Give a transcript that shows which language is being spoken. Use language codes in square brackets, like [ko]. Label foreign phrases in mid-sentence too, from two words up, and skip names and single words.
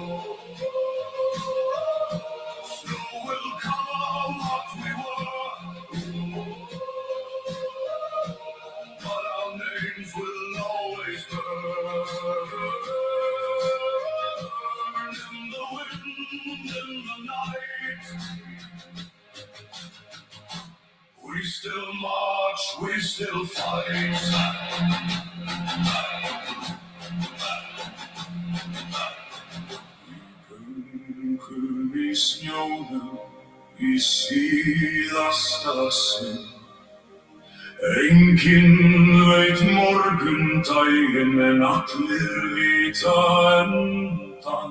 [en] Snow will cover what we were, but our names will always burn in the wind, in the night. We still march, we still fight. [is] Göngu í snjónum, í síðasta sinn. Enginn veit morgundaginn, en allir vita endan.